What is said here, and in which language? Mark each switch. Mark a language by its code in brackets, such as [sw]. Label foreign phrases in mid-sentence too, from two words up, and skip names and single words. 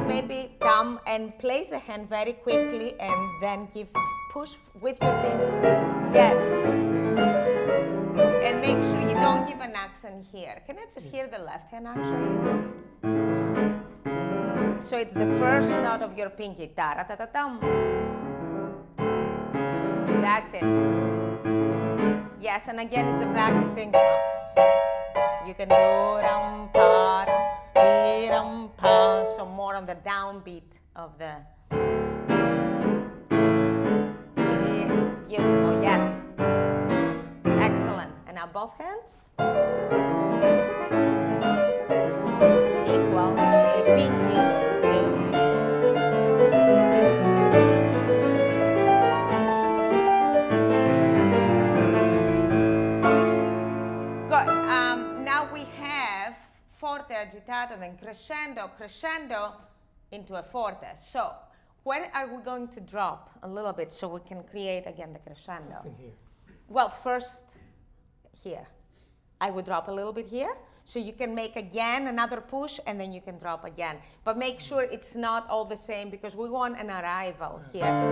[en] Maybe come and place the hand very quickly and then push with your pinky. Yes. And make sure you don't give an accent here. Can I just hear the left hand actually? So it's the first note of your pinky. Ta-ra-ta-ta-tum. That's it. Yes, and again it's the practicing. You can do ram pa ram pa, so more on the downbeat of the. Beautiful, yes. Excellent. And now both hands. Equal, pinky. Good. Now we have forte, agitato, then crescendo, crescendo into a forte. So where are we going to drop a little bit so we can create again the crescendo? Here. Well, first here. I would drop a little bit here. So you can make again another push and then you can drop again. But make sure it's not all the same because we want an arrival here.